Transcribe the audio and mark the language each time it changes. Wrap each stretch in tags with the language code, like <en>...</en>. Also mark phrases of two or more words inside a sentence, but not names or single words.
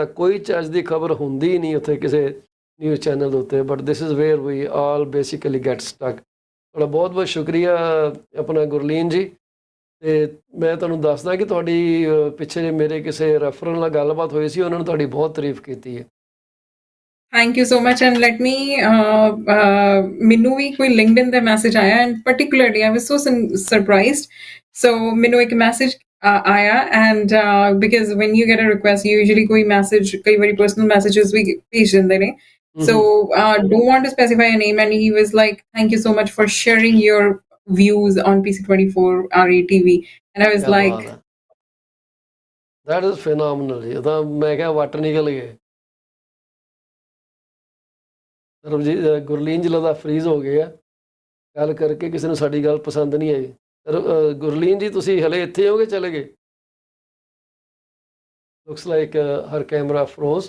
<pa>ਕੋਈ ਚੱਜ ਦੀ ਖਬਰ ਹੁੰਦੀ ਹੀ ਨਹੀਂ ਉੱਥੇ ਕਿਸੇ ਨਿਊਜ਼ ਚੈਨਲ ਦੇ ਉੱਤੇ।</pa> <en>But this is where we all basically get stuck.</en> <pa>ਤੁਹਾਡਾ ਬਹੁਤ ਬਹੁਤ ਸ਼ੁਕਰੀਆ ਆਪਣਾ ਗੁਰਲੀਨ ਜੀ। ਅਤੇ ਮੈਂ ਤੁਹਾਨੂੰ ਦੱਸਦਾ ਕਿ ਤੁਹਾਡੀ ਪਿੱਛੇ ਜੇ ਮੇਰੇ ਕਿਸੇ ਰੈਫਰਲ ਨਾਲ ਗੱਲਬਾਤ ਹੋਈ ਸੀ, ਉਹਨਾਂ ਨੇ ਤੁਹਾਡੀ ਬਹੁਤ ਤਾਰੀਫ ਕੀਤੀ ਹੈ।</pa> <en>Thank you so much, and let me</en> <pa>ਮੈਨੂੰ ਵੀ ਕੋਈ LinkedIn ਦਾ ਮੈਸੇਜ ਆਇਆ</pa> <en>and particularly I was so surprised.</en> <pa>So ਮੈਨੂੰ ਇੱਕ ਮੈਸੇਜ ਆਇਆ</pa> <en>and because when you get a request usually</en> <pa>ਕੋਈ ਮੈਸੇਜ ਕਈ ਵਾਰੀ</pa> <en>personal messages</en> <pa>ਵੀ ਭੇਜ ਦਿੰਦੇ ਨੇ।</pa> <en>So don't want to specify a name, and he was like, thank you so much for sharing your views on PC24 RATV, and I was</en> <hi>ਕਿਆ</hi> <en>like,</en> <hi>बात है,</hi> <en>that is phenomenal</en> <pa>ਜੀ। ਉਹ ਤਾਂ ਮੈਂ ਕਿਹਾ ਵੱਟ ਨਿਕਲ ਗਏ। ਸਰਬਜੀਤ ਗੁਰਲੀਨ ਜੀ ਲੱਗਦਾ ਫਰੀਜ਼ ਹੋ ਗਏ ਆ ਗੱਲ ਕਰਕੇ, ਕਿਸੇ ਨੂੰ ਸਾਡੀ ਗੱਲ ਪਸੰਦ ਨਹੀਂ ਆਈ। ਗੁਰਲੀਨ ਜੀ ਤੁਸੀਂ ਹਲੇ ਇੱਥੇ ਹੋਗੇ, ਚਲੇ ਗਏ?</pa> <en>looks like her camera froze.</en>